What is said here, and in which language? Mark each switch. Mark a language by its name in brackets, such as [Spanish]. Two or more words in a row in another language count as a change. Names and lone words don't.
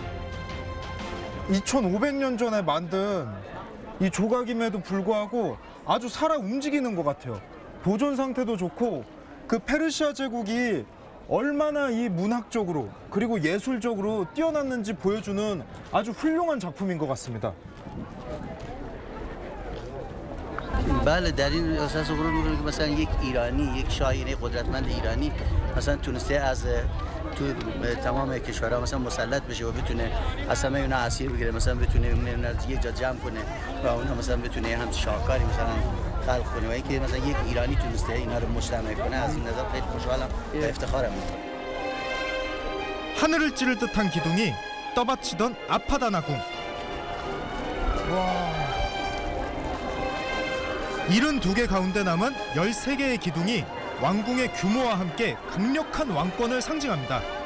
[Korean] 2500년 전에 만든 이 조각임에도 불구하고 아주 살아 움직이는 것 같아요. 보존 상태도 좋고 그 페르시아 제국이 얼마나 이 문학적으로 그리고 예술적으로 뛰어났는지 보여주는 아주 훌륭한 작품인 것 같습니다. [Persian] بله در این اساس غرور میکنه که مثلا یک ایرانی یک شاهین قدرتمند ایرانی مثلا تونسته از تو تمام کشورها مثلا مسلط بشه و بتونه از همه اینا اسیر بگیره مثلا بتونه یک جا جمع کنه و اونها مثلا بتونه هم شاهکاری مثلا خلق کنه و اینکه مثلا یک ایرانی تونسته اینا رو مجتمع کنه از این نظر خیلی خوشحالم و افتخارم میکنم. [Korean] 하늘을 찌를 듯한 기둥이 떠받치던 아파다나 궁. 72개 가운데 남은 13개의 기둥이 왕궁의 규모와 함께 강력한 왕권을 상징합니다.